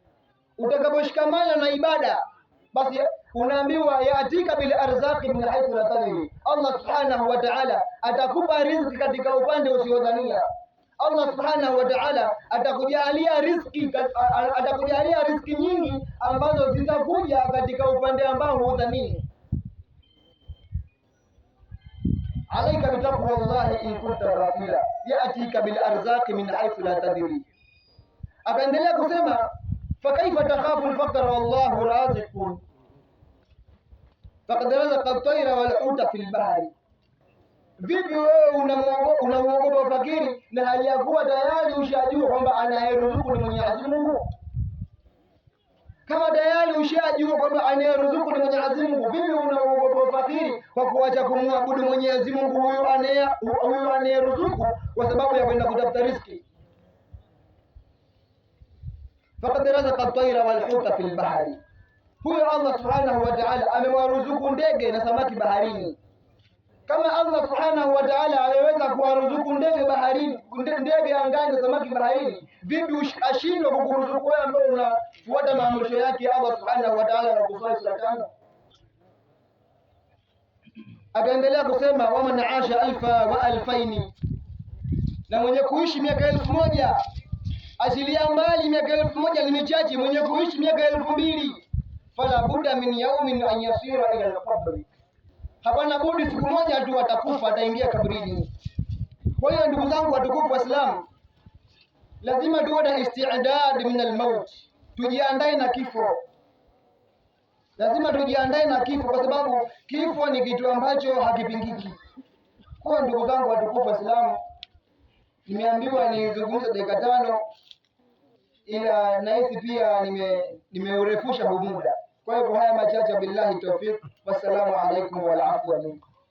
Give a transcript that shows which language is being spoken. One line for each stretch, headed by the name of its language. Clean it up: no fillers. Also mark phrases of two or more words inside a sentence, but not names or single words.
Swahili: Utakaposhikamana na ibada, basi unaambiwa
Arabic: يأتيك بالأرزاق من حيث لا تدري.
Swahili: Allah
Arabic: سبحانه وتعالى
Swahili: atakupa riziki katika upande usiodhania. Allah
Arabic: سبحانه وتعالى
Swahili: atakujalia riziki nyingi ambazo zitakuja katika upande ambao hudhani.
Arabic: عليك بتقوى الله إن كنت غافلا يأتيك بالأرزاق من حيث لا تدري.
Swahili: Akaendelea kusema,
Arabic: فكيف تخاف الفقر والله رازق فقد رزق الطير والحوت في البحر.
Swahili: Vipi wewe unamuogopa fakiri na hali ya kuwa tayari ushajua kwamba anayeruzuku ni Mwenyezi Mungu? Kama tayari ushajua kwamba anayeruzuku ni Mwenyezi Mungu, vipi unaogopa fakiri kwa kuacha kumwabudu Mwenyezi Mungu huyu anayeruzuku kwa sababu ya kwenda kutafuta riziki?
Arabic: فقد رزق الطير والحوت في البحر.
Swahili: Huyo Allah
Arabic: سبحانه وتعالى
Swahili: amewaruzuku ndege na samaki baharini. Kama Allah
Arabic: سبحانه وتعالى
Swahili: ameweza kuwaruzuku ndege baharini, ndege angani na samaki baharini, vipi ashindwe kukuruzuku wewe ambaye unafuata maamrisho yake Allah
Arabic: سبحانه وتعالى
Swahili: na kusali sala tano? Akaendelea kusema,
Arabic: ومن عاش ألفا وألفين,
Swahili: na mwenye kuishi miaka 1000, achilia mbali miaka 1000 ni michache, mwenye kuishi miaka 2000,
Arabic: فلا بد من يوم أن يصير إلى القبر,
Swahili: hapana budi siku moja tu atakufa, ataingia kaburini. Kwa hiyo ndugu zangu watukufu Waislamu, lazima tuwe na
Arabic: استعداد من الموت,
Swahili: tujiandae na kifo. Lazima tujiandae na kifo, kwa sababu kifo ni kitu ambacho hakipingiki. Kwa ndugu zangu watukufu Waislamu, nimeambiwa nizungumze dakika 5, ila nahisi pia nimeurefusha huu muda. Kwa hivyo haya machache,
Arabic: بالله التوفيق, والسلام عليكم والعفو منكم.